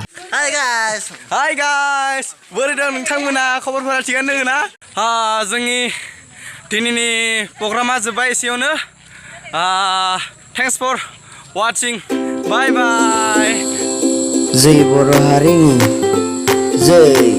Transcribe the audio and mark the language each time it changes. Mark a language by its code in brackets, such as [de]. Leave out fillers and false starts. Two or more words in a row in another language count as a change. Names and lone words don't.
[en] Hai guys, [brx] बोरै दं नोंथांमोना खबरफोरा थिगानो दोङो ना? जोंनि दिनैनि प्रग्रामा जोब्बाय एसेयावनो। [en] Thanks for watching. Bye bye. [brx] Jai Boro Harini. Jai.